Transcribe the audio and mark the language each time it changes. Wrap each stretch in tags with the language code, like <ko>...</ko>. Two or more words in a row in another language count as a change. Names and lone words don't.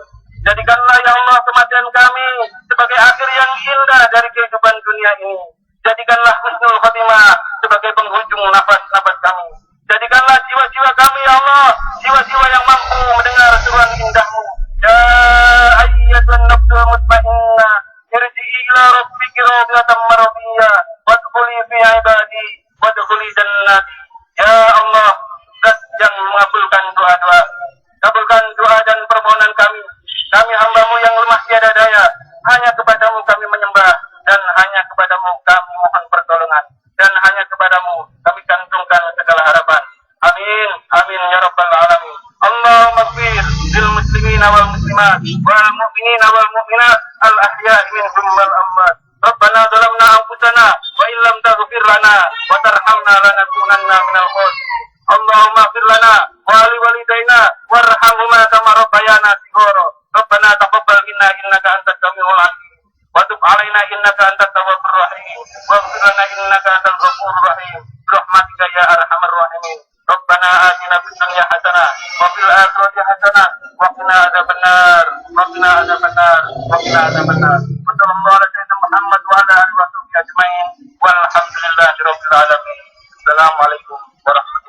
<id>Jadikanlah</id> <ar>يا الله</ar> <id>kematian kami sebagai akhir yang indah dari kehidupan dunia ini. Jadikanlah</id> <ar>حسن الخاتمة</ar> <id>sebagai penghujung nafas-nafas kami. Jadikanlah jiwa-jiwa kami</id> <ar>يا الله,</ar> <id>jiwa-jiwa yang mampu mendengar seruan indahmu.</id> <ar>يا أيتها النفس المطمئنة، ارجعي إلى ربك راضية مرضية، وادخلي في عبادي، وادخلي جنتي. يا الله,</ar> <id>zat yang mengabulkan doa-doa, kabulkan doa dan permohonan kami. Kami hamba-Mu yang lemah tiada daya, hanya kepadamu kami menyembah, dan hanya kepadamu kami mohon pertolongan, dan hanya kepadamu kami gantungkan segala harapan.</id> <ar>آمين، آمين يا رب العالمين. اللهم اغفر للمسلمين والمسلمات والمؤمنين والمؤمنات الأحياء منهم والأموات. ربنا ظلمنا أنفسنا وإن لم تغفر لنا وترحمنا لنكونن من الخاسرين. اللهم اغفر لنا ولوالدينا وارحمهما كما ربيانا صغارا. ربنا تقبل منا إنك أنت السميع العليم وتب علينا إنك أنت التواب الرحيم واغفر لنا إنك أنت الغفور الرحيم برحمتك يا أرحم الراحمين. ربنا آتنا في الدنيا حسنة وفي الآخرة حسنة وقنا عذاب النار وقنا عذاب النار وقنا عذاب النار. صلى الله عليه وسلم محمد وعلى آله وصحبه أجمعين والحمد لله رب العالمين. السلام عليكم ورحمة الله وبركاته.</ar>